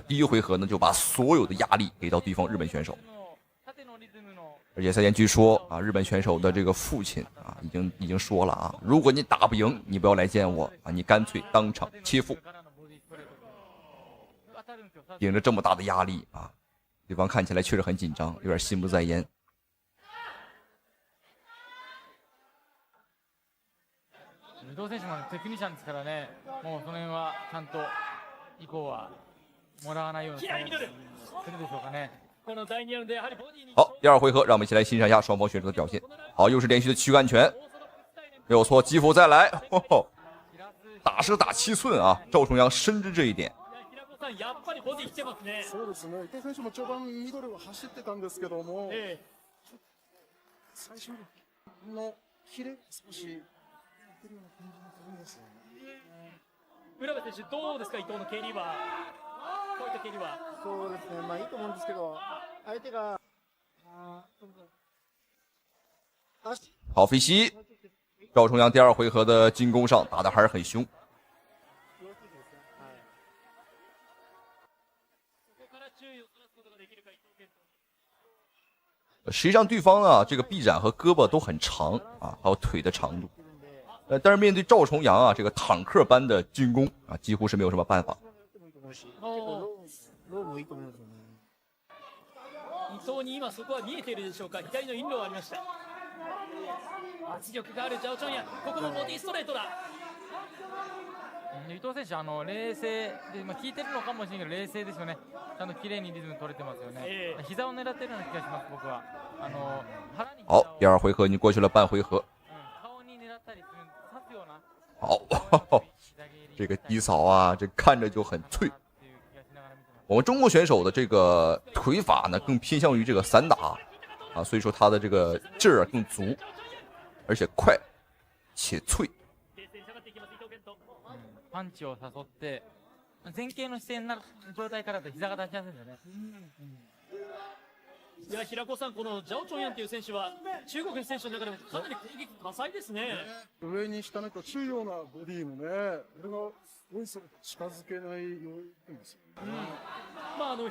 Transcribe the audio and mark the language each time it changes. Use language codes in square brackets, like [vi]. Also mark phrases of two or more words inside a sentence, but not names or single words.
[zh] 第一回合呢就把所有的壓力給到對方日本選手。而且赛前據說啊，日本選手的這個父親啊，已經說了啊，如果你打不贏，你不要來見我啊，你乾脆當場切腹。頂着這麼大的壓力啊，對方看起來確實很緊張，有點心不在焉。 [ja] 伊藤選手もテクニシャンですからね、もうその辺はちゃんと以降はもらわないような対応するでしょうかね。 [zh] 好，第二回合，让我們一起來欣賞一下雙方選手的表現。好，又是連續的軀幹拳，沒有錯，擊腹再來，打蛇打7寸啊！趙重陽深知這一點。 [ja] そうですね。伊藤選手も序盤ミドルは走ってたんですけども、最初のキレ少し浦部選手どうですか、伊藤の蹴りは。そうですね、いいと思うんですけど、相手が [zh] 好飛膝，趙重陽第二回合的進攻上打得還是很兇。實際上對方啊，這個臂展和胳膊都很長啊，還有腿的長度。但是面對趙重陽啊，這個坦克般的進攻啊，幾乎是沒有什麼辦法。 [ja] 伊藤に今そこは見えているでしょうか。左のインローありました。圧力があるジャオチョンヤン、ここもボディストレートだ。伊藤選手冷静で、効いてるのかもしれないけど冷静ですよね。ちゃんと綺麗にリズム取れてますよね。膝を狙ってるような気がします僕は。 [zh] 好，第二回合已經過去了半回合。 [ja] 顔に狙ったりする刺すような。 [zh] 好，這個低掃啊，這看着就很脆。我們中國選手的這個腿法呢，更偏向於這個散打啊，所以說他的這個勁兒更足，而且快且脆。 [ja] パンチを誘って前傾の姿勢になる状態からだと膝が出しやすいですよね。いや平子さん、このジャオチョンヤンという選手は中国の選手の中でもかなり攻撃多彩ですね。上に下にと中ようなボディもね、これがおいそれと近づけないようにですよね。